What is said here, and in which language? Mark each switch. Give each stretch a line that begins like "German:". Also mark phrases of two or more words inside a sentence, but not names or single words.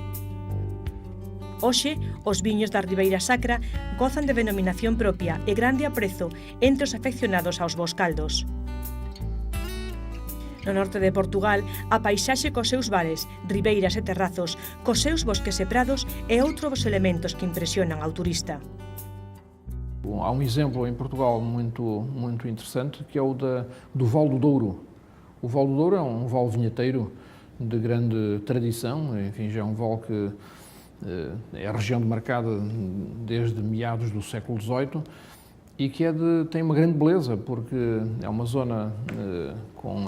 Galician: Hoxe, os viños da Ribeira Sacra gozan de denominación propia e grande aprezo entre os afeccionados aos bos caldos. No norte de Portugal, a paisaxe cos seus vales, ribeiras e terrazos, cos seus bosques e prados é outro dos elementos que impresionan ao turista.
Portuguese: Há um exemplo em Portugal muito interessante, que é o do Val do Douro. O Val do Douro é um val vinheteiro de grande tradição, enfim, já é um val que é a região demarcada desde meados do século XVIII e que tem uma grande beleza, porque é uma zona com...